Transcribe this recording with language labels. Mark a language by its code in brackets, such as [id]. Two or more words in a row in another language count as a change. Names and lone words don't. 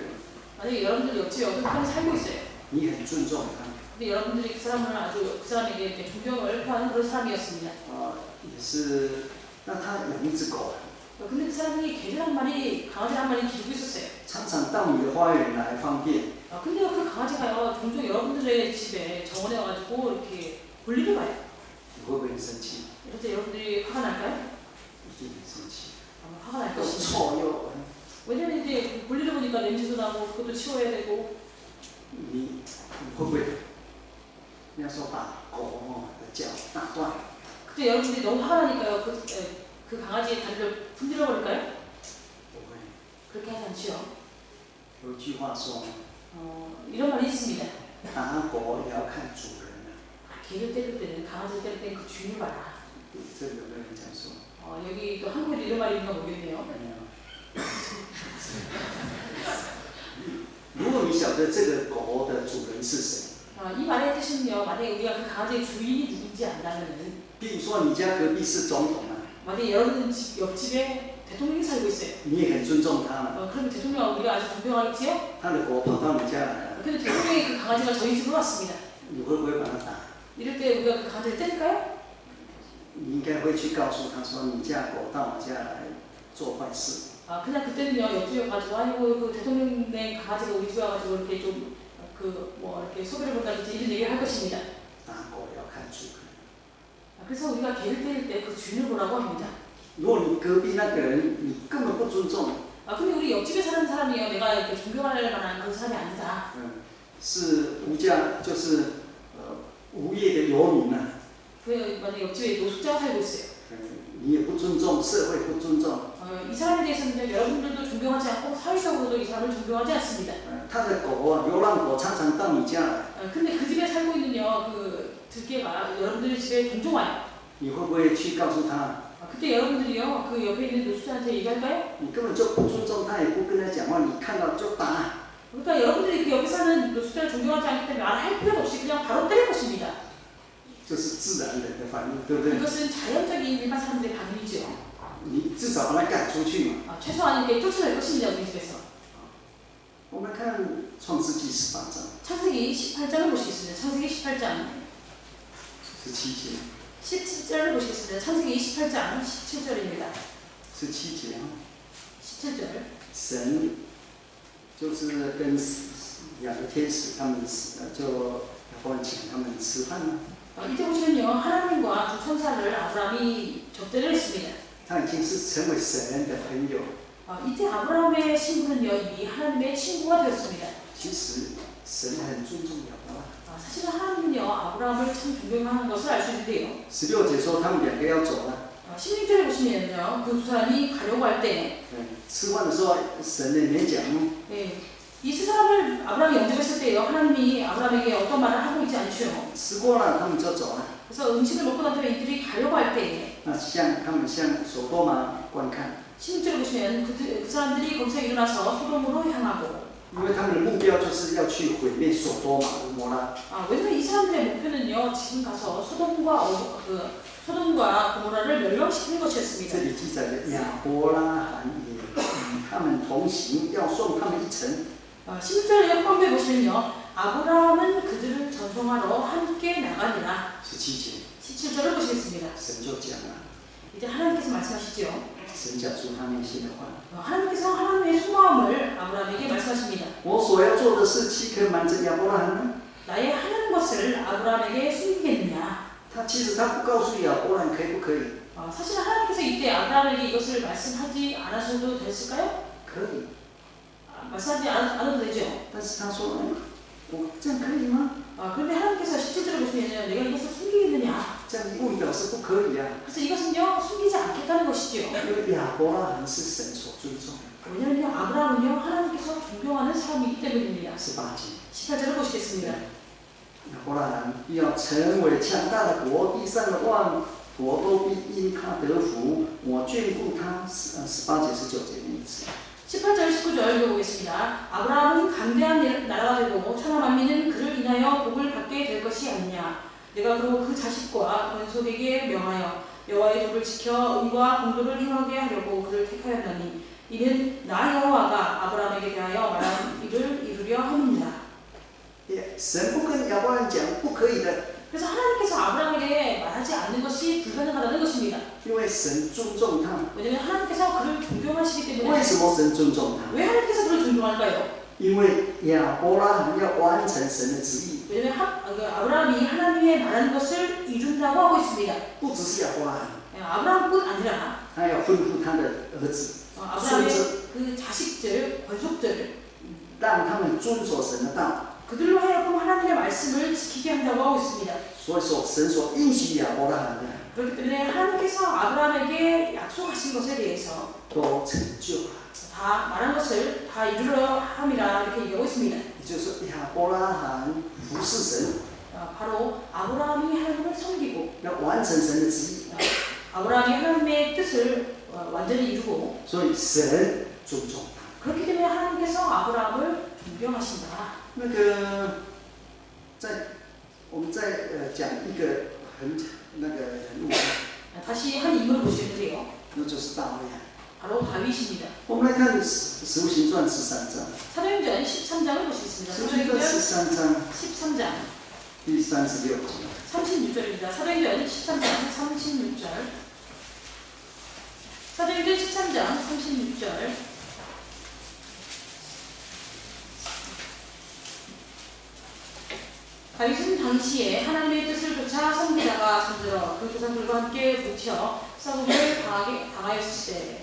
[ko] 만약에 여러분들 옆집에 어떤 사람이 살고 있어요. [zh] 你很尊重他， [ko] 근데 여러분들이 그 사람을 아주 그 사람에게 이렇게 존경을 표하는 그런 사람이었습니다. [zh] 也是，那他养一只狗， [ko] 근데 그 사람이 개를 한 마리, 강아지를 한 마리 기르고 있었어요. [zh] 常常到你的花园来方便。 [ko] 근데 그 강아지가요 종종 여러분들의 집에 정원에 와가지고 이렇게 볼일을 봐요. [zh] 你会不会很生气？ [ko] 이럴 때 여러분들이 화가 날까요? [zh] 一定很生气， [ko] 아마 화가 날 [zh] 又 [ko] 것입니다. [zh] 臭又 [ko] 왜냐면 이제 볼일을 보니까 냄새도 나고 그것도 치워야 되고 [zh] 你会不会？人家说把狗的脚打断， [ko] 그때 여러분들이 너무 화가 나니까요 그 강아지의 다리를 분들어 버릴까요? [zh] 不会。 [ko] 그렇게 하지 않지요. [zh] 有一句话说， [ko] 이런 말이 있습니다. [zh] 打狗也要看主人啊。 [ko] 개를 때릴 때는 강아지를 때릴 때는 그 주인을 봐라. [zh] 这个有没有人这样说？ [ko] 여기 또 한국에도 이런 말이 있는가 모르겠네요. [zh] 没有。如果你晓得这个狗的主人是谁， [ko] 이 말의 뜻은요. 만약에 우리가 그 강아지의 주인이 누군지 안다면은 [zh] 比如说你家隔壁是总统啊， [ko] 만약에 여러분 집 옆집에 대통령이 살고 있어요. [zh] 你也很尊重他嘛， [ko] 그러면 대통령을 우리가 아주 존경하겠지요? [zh] 他的狗跑到你家来了， [ko] 근데 대통령의 그 강아지가 저희 집으로 왔습니다. [zh] 你会不会把它打？ [ko] 이럴 때 우리가 그 강아지를 때릴까요? [zh] 你应该会去告诉他说，你家狗到我家来做坏事。 [ko] 그냥 그때는요 옆집에 가지고 아이고 그 대통령의 강아지가 우리 집에 와가지고 이렇게 좀 이렇게 소비를 본다든지 이런 얘기를 할 것입니다. [zh] 打狗要看主人。 [ko] 그래서 우리가 개를 때릴 때 그 주인을 보라고 합니다. [zh] 如果你隔壁那个人你根本不尊重， [ko] 근데 우리 옆집에 사는 사람이요 내가 이렇게 존경할 만한 그런 사람이 아니다. [zh] 是无家就是无业的游民啊， [ko] 만약 옆집에 노숙자가 살고 있어요. [zh] 你也不尊重，社会不尊重。 [ko] 이 사람에 대해서는 여러분들도 존경하지 않고 사회적으로도 이 사람을 존경하지 않습니다. [zh] 他的狗啊，流浪狗常常到你家来， [ko] 근데 그 집에 살고 있는요 그 들개가 여러분들의 집에 종종 와요. [zh] 你会不会去告诉他？ [ko] 그때 여러분들이요 그 옆에 있는 노숙자한테 얘기할까요? [zh] 你根本就不尊重他，也不跟他讲话，你看到就打。 [ko] 그러니까 여러분들이 그 옆에 사는 노숙자를 존경하지 않기 때문에 말할 필요도 없이 그냥 바로 때릴 것입니다. [zh] 这是自然人的反应，对不对？ [ko] 이것은 자연적인 일반 사람들의 반응이죠. [zh] 你至少把他赶出去嘛。 [ko] 최소한 이렇게 쫓아낼 것입니다 우리 집에서. [zh] 我们看创世纪18章 [ko] 창세기 18장을 보시겠습니다. 창세기 18장 [zh] 17节， [ko] 17절을 보시겠습니다. 창세기 28장 17절입니다. [zh] 17 节啊， [ko] 17절 [zh] 神就是跟两个天使他们就亚伯兰请他们吃饭嘛。 [ko] 이때 보시면요 하나님과 두 천사를 아브라함이 접대를 했습니다. [zh] 他已经是成为神的朋友。 [ko] 이때 아브라함의 신부는요 이미 하나님의 친구가 되었습니다. [zh] 其实神很尊重亚伯拉。 [ko] 사실은 하나님은요 아브라함을 참 존경하는 것을 알 수 있는데요. [zh] 16节说他们两个要走了。 [ko] 16절에 보시면요 그 두 사람이 가려고 할 때 [zh] 吃饭的时候神也没讲。 [ko] 이 세 사람을 아브라함이 영접했을 때요 하나님이 아브라함에게 어떤 말을 하고 있지 않죠. [zh] 吃过了，他们就走了。 [ko] 그래서 음식을 먹고 난 다음에 이들이 가려고 할 때 [zh] 他们向索多玛观看。 [ko] 16절에 보시면 그 사람들이 거기서 일어나서 소돔으로 향하고 [zh] 因为他们的目标就是要去毁灭索多玛和摩拉。 [ko] 왜냐면 이 사람들의 목표는요 지금 가서 소돔과 고모라를 멸망시키는 것이었습니다. [zh] 这里记载的亚伯拉罕也与他们同行，要送他们一程。 [ko] 16절에 후반부에 보시면요 아브라함은 그들을 전송하러 함께 나가니라. [zh] 17节 [ko] 17절을 보시겠습니다. [zh] 神就讲了， [ko] 이제 하나님께서 말씀하시죠. [zh] 神讲出他内心的话。 [ko] 하나님께서 하나님의 속마음을 아브라함에게 말씀하십니다. [zh] 我所要做的事，岂可瞒着亚伯拉罕呢？ [ko] 나의 하는 것을 아브라함에게 숨기겠느냐. [zh] 其实他不告诉亚伯拉罕可以不可以？ [ko] 사실 하나님께서 이때 아브라함에게 이것을 말씀하지 않으셔도 됐을까요? [zh] 可以。 [ko] 말씀하지 않아도 되죠. [zh] 但是他说，我这样可以吗？ [ko] 그런데 하나님께서 17절을 보시면 내가 이것을 숨기겠느냐. [zh] 这样一问表示不可以啊。 [ko] 그래서 이것은요 숨기지 않겠다는 것이죠. [zh] 因为亚伯拉罕是神所尊重的。 [ko] 왜냐하면 아브라함은요 하나님께서 존경하는 사람이기 때문입니다. [zh] 18节 [ko] 18절을 보시겠습니다. [zh] 亚伯拉罕必要成为强大的国，地上的万国都必因他得福。我眷顾他。18节19节的意思。 [ko] 18절 19절 읽어보겠습니다. 아브라함은 강대한 나라가 되고 천하 만민은 그를 인하여 복을 받게 될 것이 아니냐. 내가 그로 그 자식과 권속에게 명하여 여호와의 도를 지켜 의와 공도를 행하게 하려고 그를 택하였나니 이는 나 여호와가 아브라함에게 대하여 말한 일을 이루려 함이니라. [zh] 神不跟亚伯拉罕讲不可以的。 [ko] 그래서 하나님께서 아브라함에게 말하지 않는 것이 불가능하다는 것입니다. [zh] 因为神尊重他。 [ko] 왜냐하면 하나님께서 그를 존경하시기 때문에. [zh] 为什么神尊重他？ [ko] 왜 하나님께서 그를 존경할까요? [zh] 因为亚伯拉罕要完成神的旨意。 [ko] 왜냐하면 아브라함이 하나님의 말한 것을 이룬다고 하고 있습니다. [zh] 不只是亚伯拉罕， [ko] 아브라함뿐 아니라 [zh] 他要吩咐他的儿子、孙 [ko] 아브라함의 [zh] 子， [ko] 그 자식들, 권속들 [zh] 让他们遵守神的道。 [ko] 그들로 하여금 하나님의 말씀을 지키게 한다고 하고 있습니다. [zh] 所以说，神所应许亚伯拉罕的 [ko] 그렇기 때문에 하나님께서 아브라함에게 약속하신 것에 대해서 [zh] 都成就了。 [ko] 다 말한 것을 다 이루려 함이라 이렇게 얘기하고 있습니다. [zh] 也就是说，亚伯拉罕服侍神， [ko] 바로 아브라함이 하나님을 섬기고 [zh] 要完成神的旨意， [ko] 아브라함이 하나님의 뜻을 완전히 이루고 [zh] 所以神尊重他。 [ko] 그렇기 때문에 하나님께서 아브라함을 존경하신다. [zh] 那个，我们再讲一个那个人物， [ko] 다시 한 인물을 보시는데요. [zh] 那就是大卫。 [ko] 바로 다윗입니다. [zh] 我们来看《使徒行传》13章， [ko] 사도행전 13장을 보시겠습니다. 《 [zh] 使徒行传》13章 [ko] 13장 [zh] 第36节。 [ko] 36절입니다. 사도행전 13장 36절. 사도행전 13장 36절. 다윗은 당시에 하나님의 뜻을 쫓아 섬기다가 잠들어 그 조상들과 함께 붙여 싸움을 당하였을 때